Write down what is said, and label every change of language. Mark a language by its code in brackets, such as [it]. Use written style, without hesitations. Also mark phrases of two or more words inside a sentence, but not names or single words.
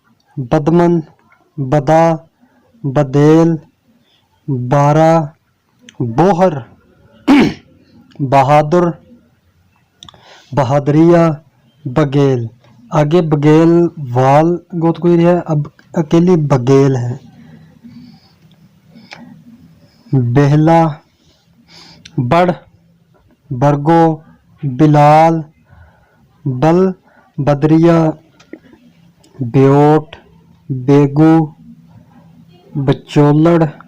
[hi] बदमन, बदा, बदेल, बारा, बोहर, बहादुर, बहादरिया, बगेल। आगे बगेल वाल गोत कोई है, अब अकेली बगेल है। बेहला, बड़, बरगो, बिलाल, बल, बदरिया, ब्योट, बेगू, बचोलड़,